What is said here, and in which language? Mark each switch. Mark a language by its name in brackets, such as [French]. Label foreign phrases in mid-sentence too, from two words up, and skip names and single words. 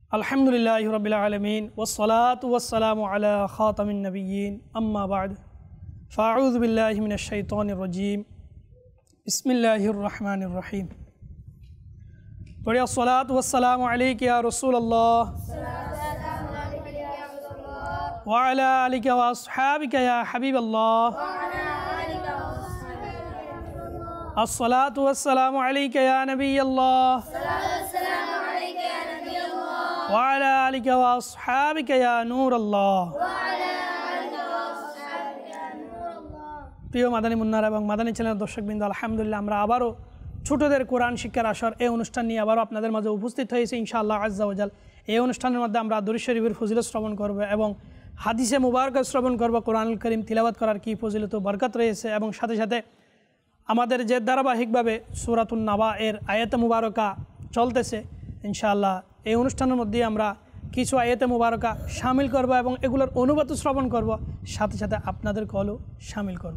[Arabic] الحمد لله رب العالمين والصلاة والسلام على خاتم النبيين أما بعد فأعوذ بالله من الشيطان الرجيم بسم الله الرحمن الرحيم. पढ़े الصلاة والسلام عليك يا رسول الله وعلى آلك وأصحابك يا حبيب الله. الصلاة والسلام عليك يا نبي الله وعلى آلك وأصحابك يا نور الله. [Bangla] প্রিয় মাদানী মুন্নারা এবং মাদানী চ্যানেলের দর্শকবৃন্দ, আলহামদুলিল্লাহ আমরা আবারও ছোটদের কোরআন শিক্ষার আসর এই অনুষ্ঠান নিয়ে আবারও আপনাদের মাঝে উপস্থিত হয়েছি [Arabic] إن شاء الله عز وجل. [Bangla] এই অনুষ্ঠানের মধ্যে আমরা দুরূদ শরীফের ফজিলত শ্রবণ করব এবং হাদিসে মুবারকা শ্রবণ করব, কোরআনুল কারীম তিলাওয়াত করার কী ফজিলত ও বরকত রয়েছে এবং সাথে সাথে আমাদের যে ধারাবাহিকভাবে সূরাতুন নাবা এর আয়াতে মুবারকা চলতেছে, ইনশাআল্লাহ এই অনুষ্ঠানের মধ্যে আমরা কিছু আয়াতে মুবারকা শামিল করব এবং এগুলোর অনুবাদ শ্রবণ করব, সাথে সাথে আপনাদের কলও শামিল করব।